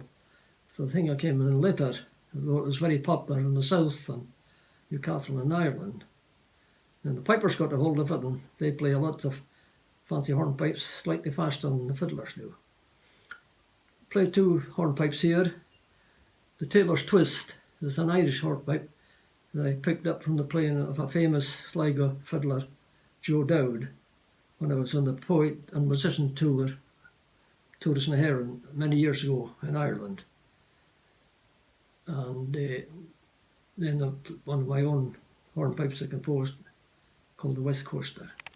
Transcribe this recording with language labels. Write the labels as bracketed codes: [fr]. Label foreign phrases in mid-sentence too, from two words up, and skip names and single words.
[en] It's the thing that came in later, though it was very popular in the south and Newcastle and Ireland. And the pipers got a hold of it, and they play lots of fancy hornpipes slightly faster than the fiddlers do. Play two hornpipes here. The Tailor's Twist is an Irish hornpipe that I picked up from the playing of a famous Sligo fiddler, Joe Dowd, when I was on the poet and musician tour, Tours na Heron, many years ago in Ireland. And then one of my own hornpipes I composed called the West Coaster.